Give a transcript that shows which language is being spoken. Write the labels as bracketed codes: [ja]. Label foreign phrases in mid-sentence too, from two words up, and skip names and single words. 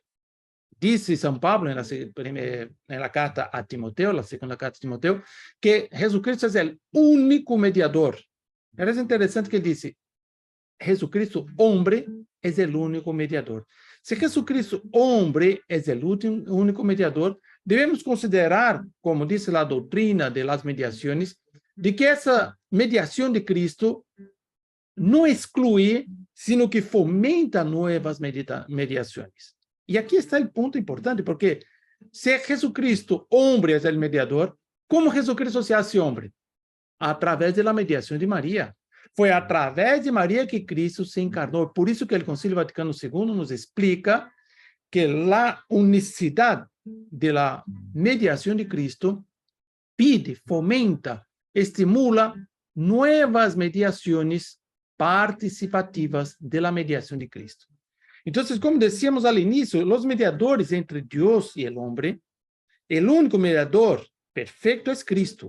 [es] Dice São Pablo en la carta a Timoteo, la segunda carta a Timoteo, que Jesucristo es el único mediador. Es interesante que dice, Jesucristo, hombre, es el único mediador. Si Jesucristo, hombre, es el único mediador, debemos considerar, como dice la doctrina de las mediaciones, de que [pt] essa mediação de Cristo não exclui, [es] sino que fomenta [pt] novas mediações. E aqui está o ponto importante, porque se Jesucristo, homem, é o mediador, como Jesucristo [es] se hace [pt] homem? Através da mediação de Maria. Foi através de Maria que Cristo se encarnou. Por isso que o Concílio Vaticano II nos explica que a unicidade da mediação de Cristo [es] pide, fomenta, estimula nuevas mediaciones participativas de la mediación de Cristo. Entonces, como decíamos al inicio, los mediadores entre Dios y el hombre, el único mediador perfecto es Cristo.